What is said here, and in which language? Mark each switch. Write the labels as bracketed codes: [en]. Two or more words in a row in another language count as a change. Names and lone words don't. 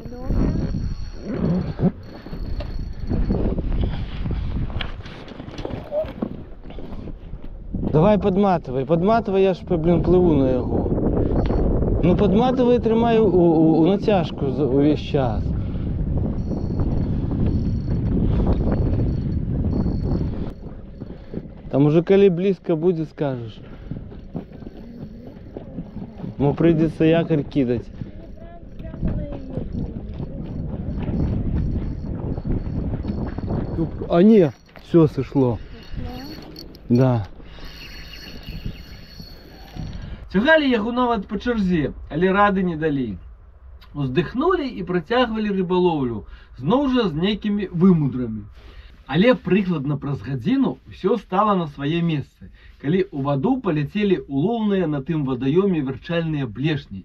[ru] Давай подматывай, я ж, плыву на яго. [be] Ну подматывай, трымай у нацяжку увесь час. [ru] Там уже калі близко будет, скажешь. Ему придется якорь кидать. А не, все сошло. Да. [be] Цягалі яго нават па чарзе, але рады не далі. Уздыхнулі і працягвалі рыбалоўлю, зноў жа з нейкімі вымудрамі. Але прыкладна праз гадзіну ўсё стала на свае месцы, калі ў ваду паляцелі улоўныя на тым вадаёме вярчальныя блешні.